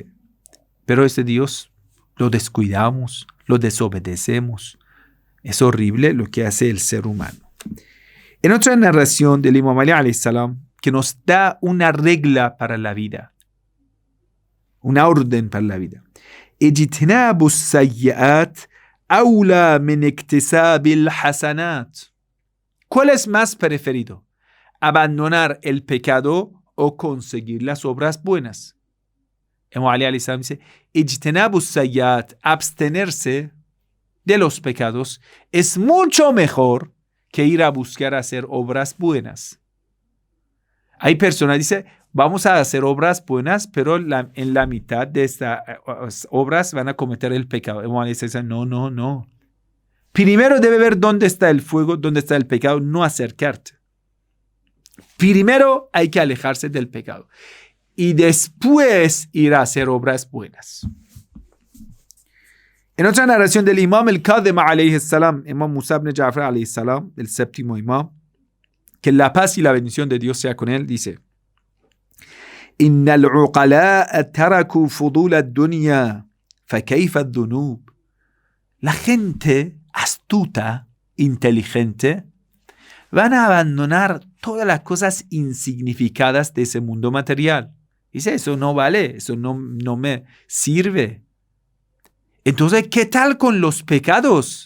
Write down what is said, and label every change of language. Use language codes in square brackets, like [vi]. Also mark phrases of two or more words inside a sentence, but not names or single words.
[es] Pero ese Dios lo descuidamos, lo desobedecemos. Es horrible lo que hace el ser humano. En otra narración del Imam Ali [ar] عليه السلام, [es] que nos da una regla para la vida, una orden para la vida. [ar] اجتناب السيئات أولى من اكتساب الحسنات. [es] ¿Cuál es más preferido? ¿Abandonar el pecado o conseguir las obras buenas? Imam Ali [ar] عليه السلام [es] dice, [ar] اجتناب السيئات, [es] abstenerse de los pecados, es mucho mejor que ir a buscar hacer obras buenas. Hay personas que dicen, vamos a hacer obras buenas, pero en la mitad de estas obras van a cometer el pecado. Imam Ali dice, no. Primero debe ver dónde está el fuego, dónde está el pecado, no acercarte. Primero hay que alejarse del pecado y después ir a hacer obras buenas. En otra narración del Imam al-Kadhim [ar] عليه السلام, [es] Imam Musa ibn Ja'far [ar] عليه السلام, [es] el séptimo imam, que la paz y la bendición de Dios sea con él, dice: [ar] إن العقلاء تركوا فضول الدنيا فكيف الذنوب. [es] La gente astuta, inteligente, van a abandonar todas las cosas insignificadas de ese mundo material. Dice, eso no vale, eso no me sirve. Entonces, ¿qué tal con los pecados?